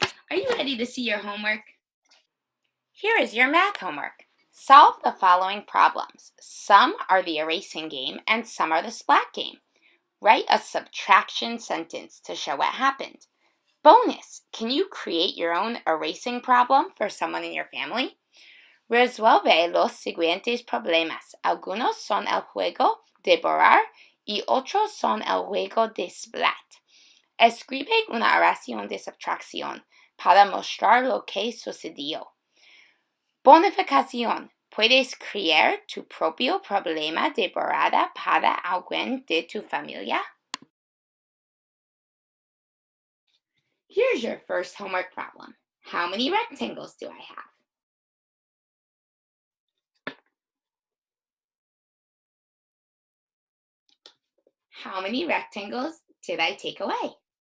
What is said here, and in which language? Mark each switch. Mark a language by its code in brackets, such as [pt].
[en] Are you ready to see your homework? Here is your math homework. Solve the following problems. Some are the erasing game and some are the splat game. Write a subtraction sentence to show what happened. Bonus, can you create your own erasing problem for someone in your family? [es] Resuelve los siguientes problemas. Algunos son el juego de borrar y otros son el juego de splat. Escribe una oración de subtracción para mostrar lo que sucedió. Bonificación. ¿Puedes creer tu propio problema de borrada para alguien de tu familia? [en] Here's your first homework problem. How many rectangles do I have? How many rectangles did I take away?